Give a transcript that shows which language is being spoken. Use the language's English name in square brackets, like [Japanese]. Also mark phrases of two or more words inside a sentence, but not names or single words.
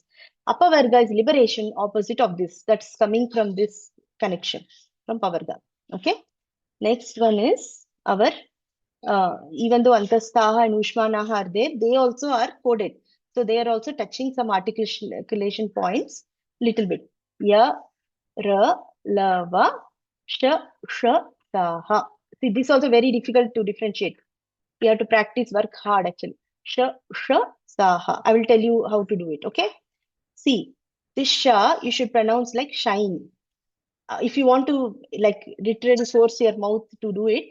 [English] Apavarga is liberation, opposite of this. That's coming from this connection, from Pavarga. Okay. Next one is our, even though Antastaha and Ushmanaha are there, they also are coded. So they are also touching some articulation points little bit. [Sanskrit] Ya, ra, la, va, sha, saha. [English] See, this is also very difficult to differentiate. You have to practice, work hard actually. [Sanskrit] Sha, saha. [English] I will tell you how to do it, okay? See, this sha you should pronounce like shine. If you want to like literally force your mouth to do it.